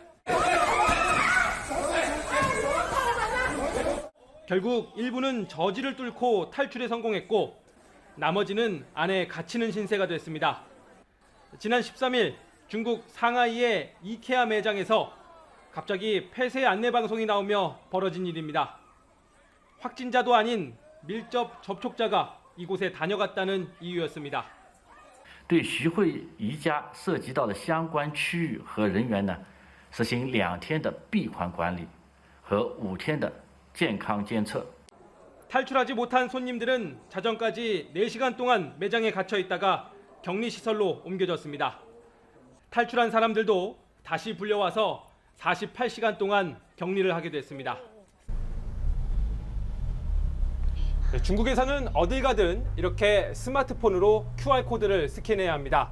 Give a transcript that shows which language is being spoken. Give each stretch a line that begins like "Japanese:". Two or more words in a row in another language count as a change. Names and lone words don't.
Korean: 결국 일부는 저지를 뚫고 탈출에 성공했고 나머지는 안에 갇히는 신세가 됐습니다. 지난 13일 중국 상하이의 이케아 매장에서 갑자기 폐쇄 안내방송이 나오며 벌어진 일입니다. 확진자도 아닌 밀접 접촉자가 이곳에 다녀갔다는 이유였습니다.
Chinese: 对徐汇一家涉及到的相关区域和人员呢，实行2天的闭环管理和5天的健康监测.
Korean: 탈출하지 못한 손님들은 자정까지 4시간 동안 매장에 갇혀 있다가 격리시설로 옮겨졌습니다. 탈출한 사람들도 다시 불려와서 48시간 동안 격리를 하게 됐습니다. 중국에서는 어딜 가든 이렇게 스마트폰으로 QR코드를 스캔해야 합니다.